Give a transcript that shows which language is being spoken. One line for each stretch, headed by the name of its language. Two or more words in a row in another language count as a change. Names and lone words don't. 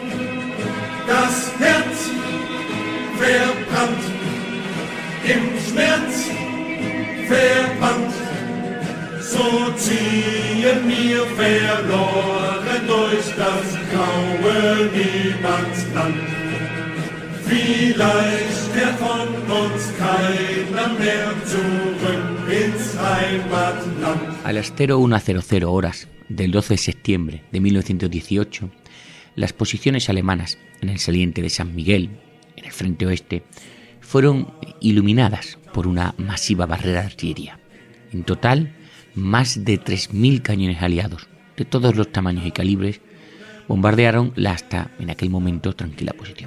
German: Das Herz verbrannt, im Schmerz verbannt, so ziehen wir verloren durch das graue Niemandsland. Vielleicht kehrt von uns keiner mehr zurück ins Heimatland.
Spanish: A las 01:00 horas del 12 de septiembre de 1918, las posiciones alemanas en el saliente de San Miguel, en el frente oeste, fueron iluminadas por una masiva barrera de artillería. En total, más de 3.000 cañones aliados, de todos los tamaños y calibres, bombardearon la hasta en aquel momento tranquila posición.